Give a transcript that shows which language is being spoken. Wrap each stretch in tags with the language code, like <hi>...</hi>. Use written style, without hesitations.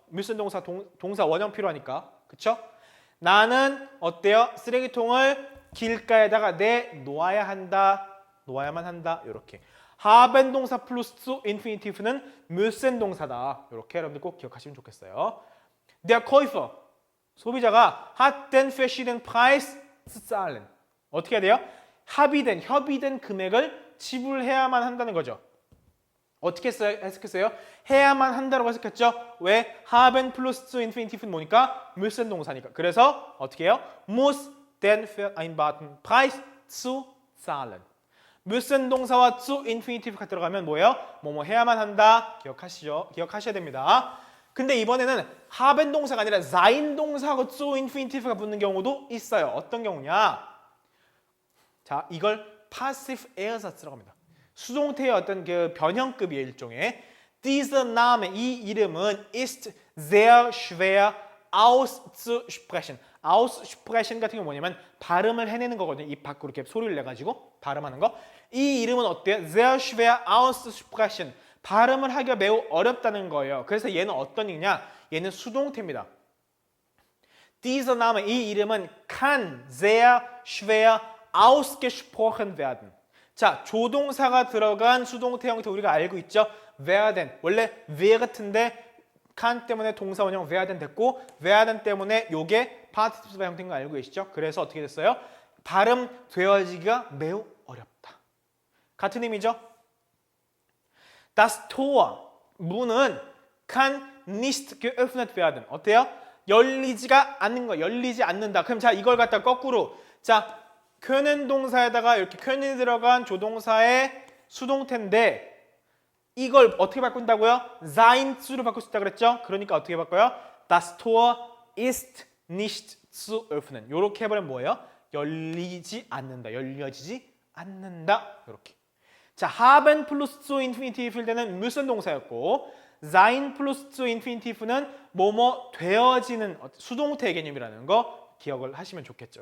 <ko>müssen 동사 원형 필요하니까. 그쵸? 나는 어때요? 쓰레기통을 길가에다가 내놓아야 한다. 놓아야만 한다. 이렇게. haben 동사 플러스 zu infinitive는 müssen 동사다. 이렇게 여러분들 꼭 기억하시면 좋겠어요.</ko> <de>Der Käufer</de> <ko>소비자가</ko> <de>hat den verschiedenen Preis zu zahlen.</de> <ko>어떻게 해야 돼요? 협의된 금액을 지불해야만 한다는 거죠. 어떻게 해석했어요? 해야만 한다고 해석했죠. 왜?</ko> <de>haben plus zu infinitiv는 뭐니까?</de> <ko>müssen 동사니까. 그래서 어떻게 해요?</ko> <de>muss den vereinbarten Preis zu zahlen.</de> <ko>müssen 동사와 zu infinitiv가 들어가면 뭐예요? 뭐뭐 해야만 한다. 기억하셔야 됩니다. 근데 이번에는 haben 동사가 아니라 sein 동사하고 zu infinitiv가 붙는 경우도 있어요. 어떤 경우냐? 자, 이걸</ko> <de>passive Ersatz,</de> <ko>라고 합니다. 수동태의 어떤 그 변형급이에요, 일종의.</ko> <de>Dieser Name,</de> <ko>이 이름은</ko> <de>ist sehr schwer auszusprechen.</de> <ko>aussprechen 같은 게 뭐냐면 발음을 해내는 거거든요. 입 밖으로 이렇게 소리를 내가지고 발음하는 거. 이 이름은 어때요?</ko> <de>sehr schwer auszusprechen.</de> <ko>발음을 하기가 매우 어렵다는 거예요. 그래서 얘는 어떤 얘기냐? 얘는 수동태입니다.</ko> <de>Dieser Name,</de> <ko>이 이름은</ko> <de>kann sehr schwer ausgesprochen werden.</de> <ko>자, 조동사가 들어간 수동태 형태 우리가 알고 있죠? werden. 원래 während인데 kann 때문에 동사 원형 werden 됐고 werden 때문에 요게 participle 형태인 거 알고 계시죠? 그래서 어떻게 됐어요? 발음되어지기가 매우 어렵다. 같은 의미죠?</ko> <de>Das Tor,</de> <ko>문은</ko> <de>kann nicht geöffnet werden.</de> <ko>어때요? 열리지가 않는 거, 열리지 않는다. 그럼 자, 이걸 갖다 거꾸로. 자, können 동사에다가 이렇게 können이 들어간 조동사의 수동태인데 이걸 어떻게 바꾼다고요? sein zu로 바꿀 수 있다 그랬죠? 그러니까 어떻게 바꿔요?</ko> <de>Das Tor ist nicht zu öffnen.</de> <ko>이렇게 해버리면 뭐예요? 열리지 않는다. 열려지지 않는다. 이렇게. 자, haben plus zu infinitiv일 때는 müssen 동사였고 sein plus zu infinitiv는 뭐뭐 되어지는 수동태 개념이라는 거 기억을 하시면 좋겠죠.</ko>